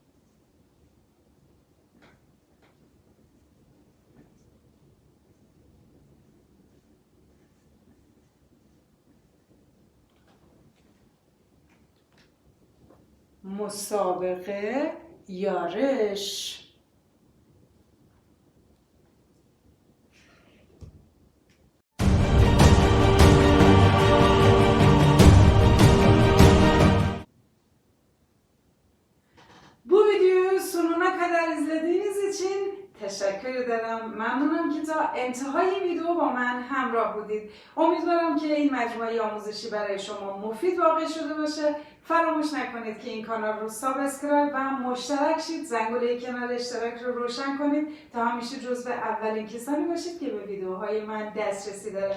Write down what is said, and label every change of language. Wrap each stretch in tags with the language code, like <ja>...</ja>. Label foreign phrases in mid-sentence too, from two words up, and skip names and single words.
<fa>مسابقه، یارش.</fa> <tr>Bu videoyu sonuna kadar izlediğiniz için teşekkür ederim.</tr> <fa>ممنونم که تا انتهای ویدیو با من همراه بودید. امیدوارم که این مجموعه آموزشی برای شما مفید واقع شده باشه. فراموش نکنید که این کانال رو سابسکرایب و مشترک شید. زنگوله کنار اشتراک رو روشن کنید تا همیشه جزو اولین کسانی باشید که به ویدیوهای من دسترسی داره.</fa>